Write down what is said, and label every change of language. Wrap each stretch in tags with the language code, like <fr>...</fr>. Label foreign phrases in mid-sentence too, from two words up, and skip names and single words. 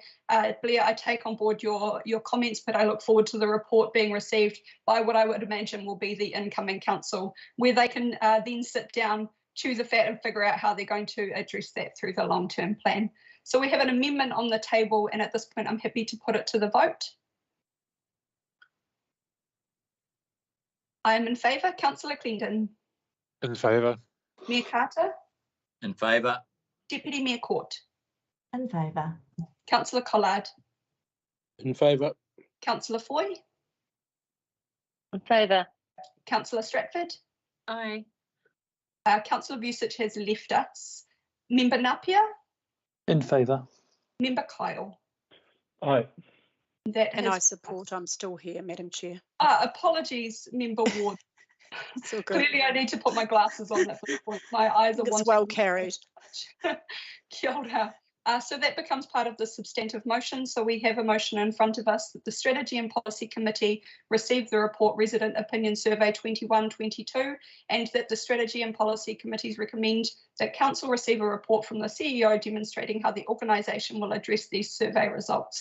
<en>Blair, I take on board your comments, but I look forward to the report being received by what I would imagine will be the incoming council, where they can then sit down, chew the fat and figure out how they're going to address that through the long-term plan. So we have an amendment on the table, and at this point I'm happy to put it to the vote. I am in favour. Councillor Clendon. In favour. Mayor Carter. In favour. Deputy Mayor Court. In favour. Councillor Collard. In favour. Councillor Foy. In favour. Councillor Stratford. Aye. Councillor Vucic has left us. Member Napier. In favour. Member Kyle. Aye. And I support. I'm still here, Madam Chair. Apologies, Member Ward. So good. Clearly, I need to put my glasses on at this point. My eyes are it's well carried.</en> <mi>Kia ora.</mi> <en>So that becomes part of the substantive motion. So we have a motion in front of us that the Strategy and Policy Committee receive the report Resident Opinion Survey 21-22, and that the Strategy and Policy Committees recommend that Council receive a report from the CEO demonstrating how the organisation will address these survey results.</en>